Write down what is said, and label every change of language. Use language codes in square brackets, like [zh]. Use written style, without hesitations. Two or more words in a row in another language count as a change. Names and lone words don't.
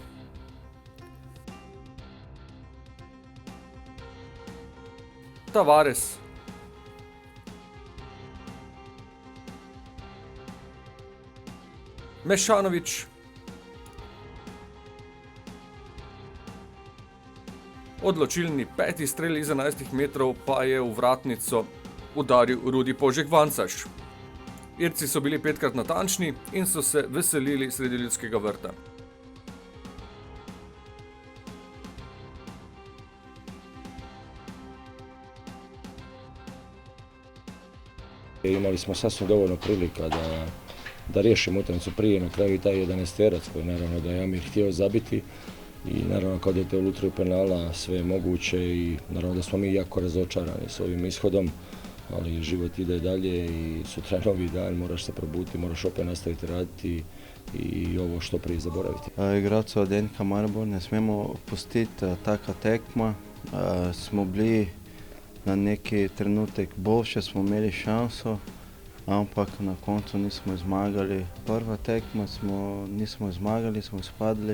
[sl] Tavares, Mešanović, odločilni peti strel iz 11 metrov pa je v vratnico udaril Rudi Požegvancaš. Irci so bili petkrat natančni in so se veselili sredi Ljudskega vrta. [hr] Imali smo sasvim dovoljno prilika da riješimo utakmicu prije, na kraju i taj 11-terac koji naravno da je Amir htio zabiti i naravno kad je te u lutriju penala sve je moguće i naravno da smo mi jako razočarani s ovim ishodom, ali život ide dalje i sutra je novi dan, moraš se probuditi, moraš opet nastaviti raditi i ovo što prije zaboraviti. [sl] Igralci od NK Maribor ne smemo pustiti taka tekma, smo bili na neki trenutek boljše, smo imeli šanso, ampak na koncu nismo zmagali. Prva tekma nismo zmagali, smo spadli.